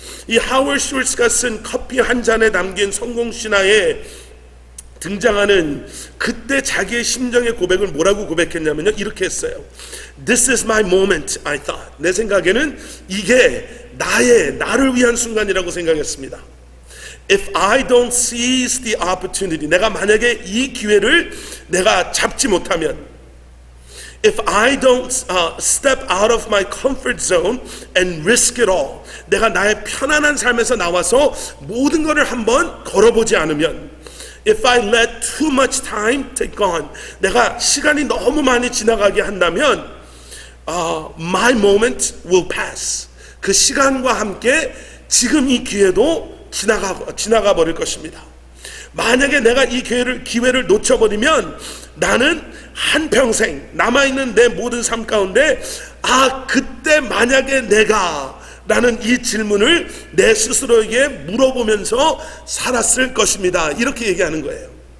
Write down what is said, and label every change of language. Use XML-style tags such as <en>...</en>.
<ko>이 하워드 슈왈츠가 쓴 커피 한 잔에 담긴 성공 신화에 등장하는 그때 자기의 심정의 고백을 뭐라고 고백했냐면요, 이렇게 했어요.</ko> <en>This is my moment, I thought.</en> <ko>내 생각에는 이게 나를 위한 순간이라고 생각했습니다.</ko> <en>If I don't seize the opportunity,</en> <ko>내가 만약에 이 기회를 내가 잡지 못하면,</ko> <en>if I don't step out of my comfort zone and risk it all,</en> <ko>내가 나의 편안한 삶에서 나와서 모든 것을 한번 걸어보지 않으면,</ko> <en>if I let too much time take on,</en> <ko>내가 시간이 너무 많이 지나가게 한다면,</ko> <en>my moment will pass.</en> <ko>그 시간과 함께 지금 이 기회도 지나가 버릴 것입니다. 만약에 내가 이 기회를 놓쳐버리면 나는 한평생 남아있는 내 모든 삶 가운데 그때 만약에 내가 라는 이 질문을 내 스스로에게 물어보면서 살았을 것입니다. 이렇게 얘기하는 거예요.</ko>